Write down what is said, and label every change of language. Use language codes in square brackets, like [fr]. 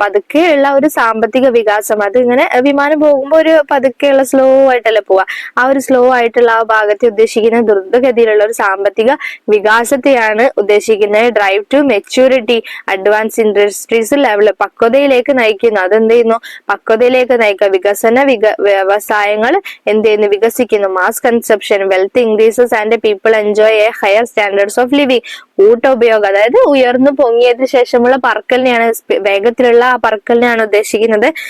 [ml] പതുക്കെയുള്ള ഒരു സാമ്പത്തിക വികാസം, അത് ഇങ്ങനെ വിമാനം പോകുമ്പോൾ ഒരു പതുക്കെയുള്ള സ്ലോ ആയിട്ടല്ലേ പോവാ, ആ ഒരു സ്ലോ ആയിട്ടുള്ള ആ ഭാഗത്തെ ഉദ്ദേശിക്കുന്ന ദ്രുതഗതിയിലുള്ള ഒരു സാമ്പത്തിക വികാസത്തെയാണ് ഉദ്ദേശിക്കുന്നത്. [en] drive to maturity, advance industries level, [ml] പക്വതയിലേക്ക് നയിക്കുന്നു. അതെന്ത് ചെയ്യുന്നു, പക്വതയിലേക്ക് നയിക്കുക. വ്യവസായങ്ങൾ എന്ത് ചെയ്യുന്നു, വികസിക്കുന്നു. [en] Mass consumption, wealth increases and people enjoy a higher standards of living. [ml] കൂട്ടോപയോഗം, അതായത് ഉയർന്നു പൊങ്ങിയതിനു ശേഷമുള്ള പറക്കലിനെയാണ്, വേഗത്തിലുള്ള ആ പറക്കലിനെയാണ് ഉദ്ദേശിക്കുന്നത്.